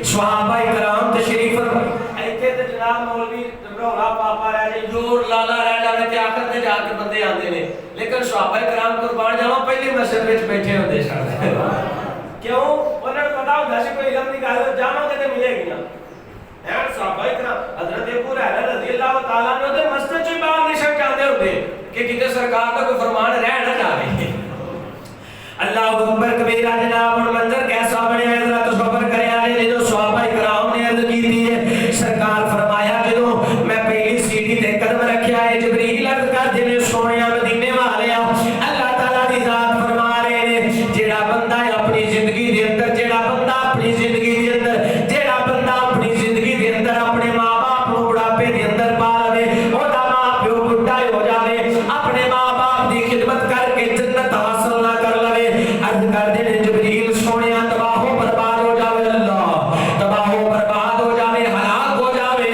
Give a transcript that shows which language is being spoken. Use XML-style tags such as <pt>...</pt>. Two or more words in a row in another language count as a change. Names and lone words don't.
<pa>صحابہ کرام تشریف اتھے تے جناب مولوی رولا پاپا رہ جائے زور لالا رہ جائے تے آخر تے جا کے بندے آندے نیں لیکن صحابہ کرام قربان جاواں پہلے مسجد وچ بیٹھے ہوندے سن. क्यों? انہاں نوں پتا ہوندا سی کوئی علم دی گل جاواں گے تے ملے گی نا. ہے صحابہ کرام حضرت ابو ہریرہ</pa> <ar>رضي الله تعالى عنه</ar> <pa>تے مسجد چوں باہر نہیں سک جاندے ہوندے کہ کتے سرکار دا کوئی فرمان رہ نہ جاوے.</pa> <ar>الله أكبر كبيرا</ar> <pa>جناب ہن منظر کیسا بنیا ہے ذرا تصور کریا جے جو صحابہ کرام نے عرض کی ہے. سرکار فرمایا جو میں پہلی سیڑھی تے قدم رکھیا ہے جبریل عرض کر دینے سوہنیا مدینے والے اللہ تعالیٰ دی ذات فرما رہے نیں جیہڑا بندہ اپنی زندگی دے اندر جیہڑا بندہ اپنی زندگی دے اندر جیہڑا بندہ اپنی زندگی دے اندر اپنے ماں باپ نوں بڑھاپے دے اندر پا لوے اودا ماں پیو بڈھا ہو جاوے اپنے ماں باپ دی خدمت کر کے جنت حاصل نہ کر لوے عرض کر دینے جبریل سوہنیا تباہ برباد ہو جاوے اللہ تباہ برباد ہو جاوے ہلاک ہو جاوے.</pa>